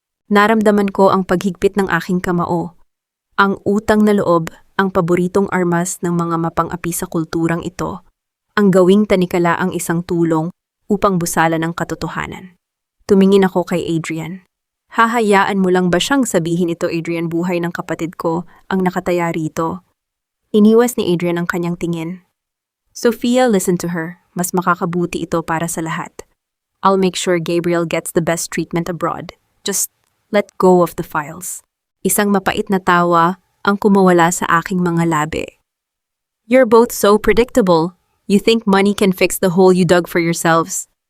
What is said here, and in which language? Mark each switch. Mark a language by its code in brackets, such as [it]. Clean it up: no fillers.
[tl] Naramdaman ko ang paghigpit ng aking kamao. Ang utang na loob, ang paboritong armas ng mga mapang-api sa kulturang ito, ang gawing tanikala ang isang tulong upang busalan ang katotohanan. Tumingin ako kay Adrian. Hahayaan mo lang ba siyang sabihin ito, Adrian? Buhay ng kapatid ko ang nakataya rito. Iniwas ni Adrian ang kanyang tingin. [en] Sofia, listen to her. [tl] Mas makakabuti ito para sa lahat. [en] I'll make sure Gabriel gets the best treatment abroad. Just let go of the files. [tl] Isang mapait na tawa ang kumawala sa aking mga labi. [en] You're both so predictable. You think money can fix the hole you dug for yourselves.